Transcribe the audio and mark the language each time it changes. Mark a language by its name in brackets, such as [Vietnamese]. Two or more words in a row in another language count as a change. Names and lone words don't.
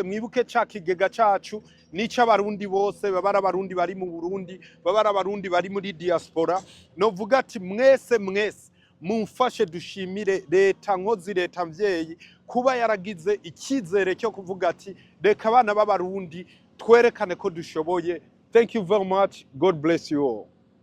[Rundi] Mwibuke ca kigega cacu nica abarundi bose, babara abarundi bari mu Burundi, babara abarundi bari muri diaspora. Novuga ati mwese mumfashe dushimire leta nkozi, leta mvyeyi kuba yaragize ikizere cyo kuvuga ati reka abana b'abarundi twerekane ko dushoboye. [English] Thank you very much. God bless you all.